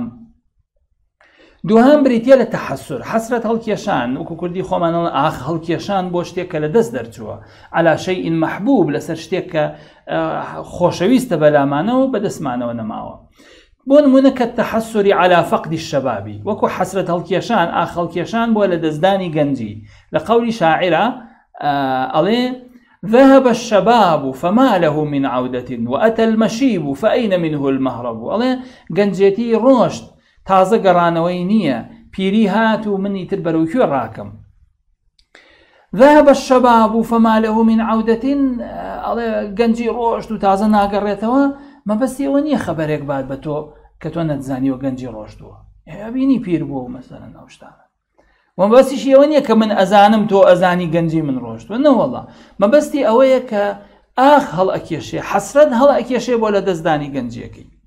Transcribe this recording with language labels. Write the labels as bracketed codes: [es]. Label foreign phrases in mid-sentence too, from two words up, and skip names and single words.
[ckb] دووهەم بریتە لە تەحەسر، حەسرەت هەڵکێشان، وەکو کوردی خۆمانەڵێن ئاخ هەڵکێشان بۆ شتێک کە لە دەست دەرچووە، [ar] عەلا شەیئین مەحبوب، [ckb] لەسەر شتێک کە خۆشەویستە بەلامانەوە بەدەستمانەوە نەماوە. بۆ نمونە کە [ar] تەحەسوری عەلا فەقدی الشەبابی، [ckb] وەکو حەسرەت هەڵکێشان ئاخ هەڵکێشان بۆ لە دەستدانی گەنجی. لە قەولی شاعرە ئەڵێ [ar] ذهب الشباب فما له من عودة وأتى المشيب فأين منه المهرب. [ckb] ئەڵێ گەنجێتی ڕۆشت، تازە گەڕانەوەی نییە، پیری هات و منی تر بەرەوکوێ ڕاکەم. [ar] ذهب الشباب فما له من عودة، [ckb] ئەڵێ گەنجی ڕۆشت و تازە ناگەڕێتەوە، مەبەستیەوە نییە خەبەرێک بات بە تۆ کە تۆ نەتزانیوە گەنجی ڕۆشتووە، بینی پیر بووە مەسەلەن ئەو شتانە. مەبەستیشی ئەوە نییە کە من ئەزانم تۆ ئەزانی گەنجی من ڕۆشتووە، نەوەڵڵا، مەبەستی ئەوەیە کە ئاخ هەڵ ئەکێشێ، حەسرەت هەڵ ئەکێشێ بۆ لە دەستدانی گەنجیەکەی.